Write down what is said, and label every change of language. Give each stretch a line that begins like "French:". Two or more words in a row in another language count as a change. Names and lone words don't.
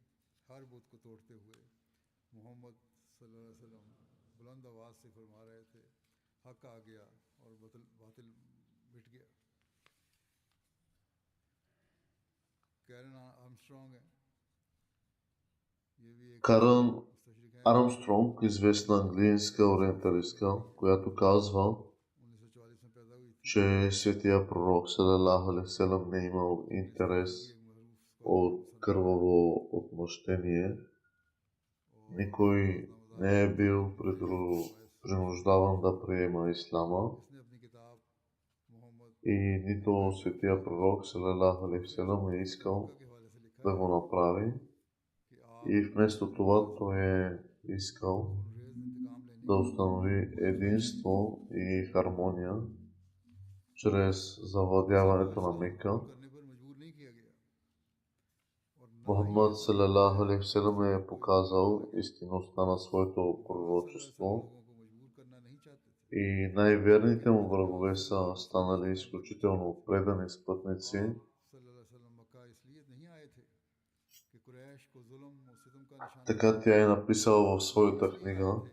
Urdu: ہر بت کو توڑتے ہوئے محمد
Arabic: صلى الله عليه وسلم
Urdu: بلند آواز سے فرما رہے تھے، حق آ گیا اور باطل مٹ گیا. کیرن آرمسٹرانگ ہے، یہ بھی ایک
Bulgarian: Карен Армстронг, известна английска ориенталистка, която казва, че светия пророк
Arabic: صلى الله عليه وسلم
Bulgarian: не имал интерес от кърваво отмъщение. Никой не е бил принуждаван да приема ислама и нито светия пророк
Arabic: صلى الله عليه وسلم
Bulgarian: е искал да го направи. И вместо това той е искал да установи единство и хармония чрез завладяването на Мека. Мухаммад
Arabic: صلى الله عليه وسلم
Bulgarian: е показал истинността на своето пророчество и най-верните му врагове са станали изключително предани спътници. Така тя е написала в своята книга: